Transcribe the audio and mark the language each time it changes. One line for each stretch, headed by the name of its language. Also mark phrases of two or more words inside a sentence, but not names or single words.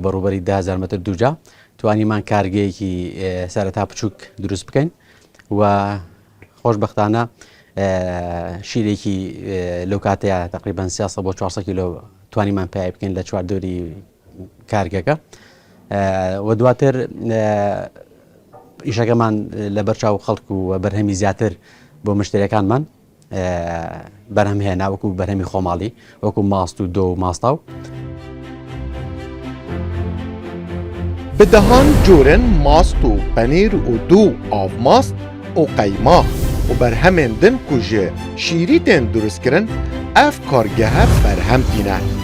Central Kurdish: بەڕووبەری 10,000 متر دووجا توانیمان کارگەیەکی سەرەتا بچووک دروست بکەین و خۆشبەختانە شیرێکی لەو کاتەیە تقریبان 300 بۆ 400 کیلۆ توانیمان پێی بکەین لە چواردۆری کارگەکە و دواتر ئیشەکەمان لە بەرچاو خەڵک و بەرهەمی زیاتر بۆ مشتریەکانمان بەرهەمهێنا وەکو بەرهەمی خۆماڵی وەکو ماست و دۆ و ماستاو.
Kurdish: بدهان جورن ماست و پنیر و دو آو ماست و قیماق و برهمین دن کجه شیری تن درست کرن اف کارگه برهم دینه.